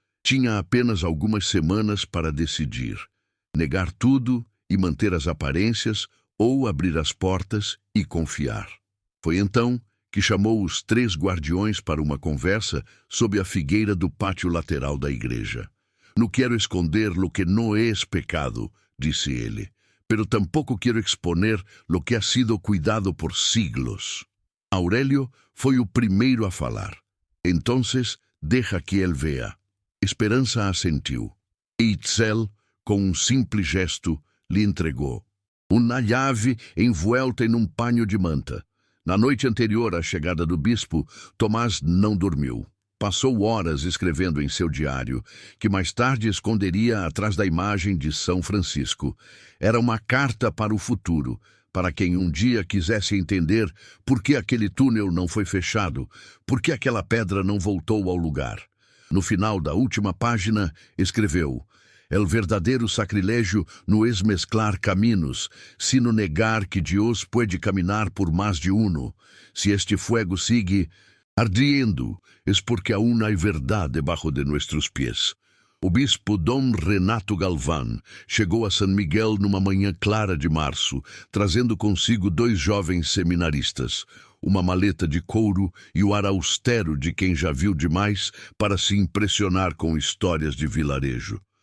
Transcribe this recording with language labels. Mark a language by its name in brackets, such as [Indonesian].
[Portuguese] Tinha apenas algumas semanas para decidir. Negar tudo e manter as aparências, ou abrir as portas e confiar. Foi então que chamou os três guardiões para uma conversa sob a figueira do pátio lateral da igreja. [Spanish] «No quero esconder lo que no es pecado», [Portuguese] disse ele, [Spanish] «pero tampoco quiero exponer lo que ha sido cuidado por siglos». [Portuguese] Aurélio foi o primeiro a falar. [Spanish] «Entonces, deja que él vea». [Portuguese] Esperança assentiu. E Itzel, com um simples gesto, lhe entregou uma chave [Spanish] envuelta [Portuguese] em um paño de manta. Na noite anterior à chegada do bispo, Tomás não dormiu. Passou horas escrevendo em seu diário, que mais tarde esconderia atrás da imagem de São Francisco. Era uma carta para o futuro, para quem um dia quisesse entender por que aquele túnel não foi fechado, por que aquela pedra não voltou ao lugar. No final da última página, escreveu: [Spanish] «El verdadeiro sacrilégio no es mezclar caminos, sino negar que Dios puede caminar por más de uno. Si este fuego sigue ardiendo, es porque aún hay verdad debajo de nuestros pies». [Portuguese] O bispo Dom Renato Galván chegou a San Miguel numa manhã clara de março, trazendo consigo dois jovens seminaristas, uma maleta de couro e o ar austero de quem já viu demais para se impressionar com histórias de vilarejo.